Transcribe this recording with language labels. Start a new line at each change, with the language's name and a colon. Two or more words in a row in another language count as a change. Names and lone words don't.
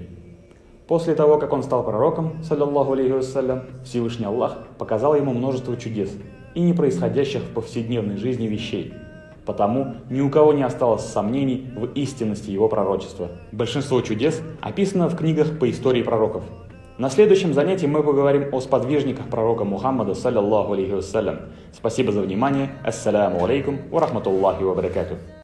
Russian: После того, как он стал пророком,
Arabic: صلى الله عليه وسلم,
Russian: Всевышний Аллах показал ему множество чудес и не происходящих в повседневной жизни вещей. Потому ни у кого не осталось сомнений в истинности его пророчества. Большинство чудес описано в книгах по истории пророков. На следующем занятии мы поговорим о сподвижниках пророка Мухаммада,
Arabic: صلى الله عليه وسلم.
Russian: Спасибо за внимание.
Arabic: السلام عليكم ورحمة الله وبركاته.